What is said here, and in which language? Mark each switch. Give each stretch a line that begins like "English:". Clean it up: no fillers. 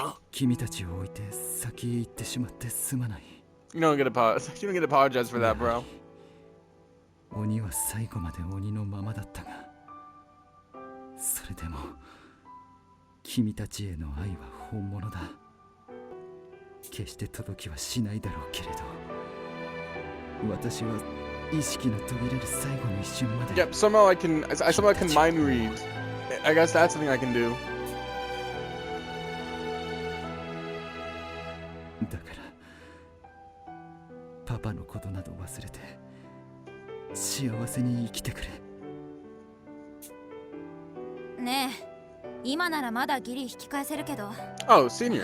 Japanese: 君たちを置いて先へ行ってしまってすまない。
English: You don't get to apologize for that, bro.
Japanese: 鬼は最後まで鬼のままだったが、それでも君たちへの愛は本物だ。決して届きはしないだろうけれど、私は意識の途切れる最後の一瞬まで。
English: Yep, somehow I can mind read. I guess that's something I can do.
Japanese: だからパパのことなど忘れて幸せに生きてくれ。ねえ、今ならまだギリ引き返せるけど。
English: Oh, senior.